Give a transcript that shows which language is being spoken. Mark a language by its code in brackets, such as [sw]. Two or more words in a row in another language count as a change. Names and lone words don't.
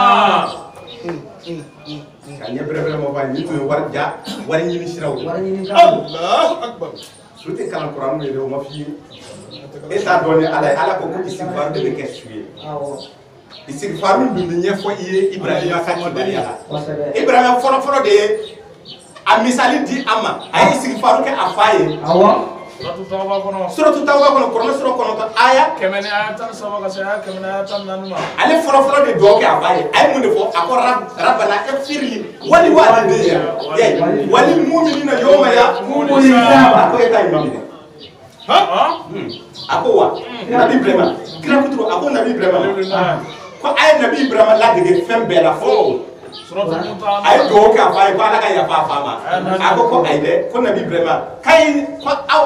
[bm] ka ɲɛ bɛrɛbɛrɛ ma ba ni tun ye wari ɲini siraw ye [ar] الله أكبر [bm] su tɛ kalan Kuranɛ ye dɛ o ma f'i ye e t'a dɔn ni Ala ye Ala ko istighfar de bɛ kɛ su ye istighfar dun bɛ ɲɛfɔ i ye Ibrahima ka kibariya la Ibrahima fɔlɔ de ye a misali di a ma a ye istighfar kɛ a fa ye suratu tawba kɔnɔ kɔrɔna sura 9 aya 13 ka se aya 14 ma ale fɔlɔ de dɔw kɛ a fa ye a ye mun de fɔ a ko [ar] ربنا اغفر لي ولوالدي وللمؤمنين يوم يقوم الحساب [bm] a ko e ta imam de a ko wa nabi Ibrahima kira kuturu a ko nabi Ibrahima ko a ye nabi Ibrahima ladege fɛn bɛɛ la fɔ a ye dugawu kɛ a fa ye ko Ala ka yafa a fa ma a ko ayi dɛ ko nabi Ibrahima kayi ko aw